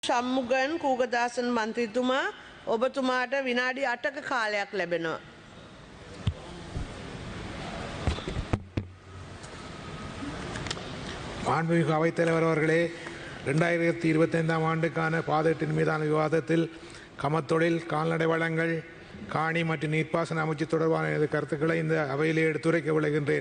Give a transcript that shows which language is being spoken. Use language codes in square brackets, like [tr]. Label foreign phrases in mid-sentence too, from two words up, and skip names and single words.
[si] ශම්මුගන් කූගදාසන් මන්ත්‍රීතුමා ඔබතුමාට විනාඩි 8ක කාලයක් ලැබෙනවා. [ta] மாண்புமிகு அவைத்தலைவர் அவர்களே, 2025ஆம் ஆண்டுக்கான பாதீட்டின் மீதான விவாதத்தில் கமத்தொழில், கால்நடை வளங்கள், காணி மற்றும் நீர்ப்பாசன அமைச்சு தொடர்பான எனது கருத்துக்களை இந்த அவையிலே எடுத்துரைக்க விளைகின்றேன்.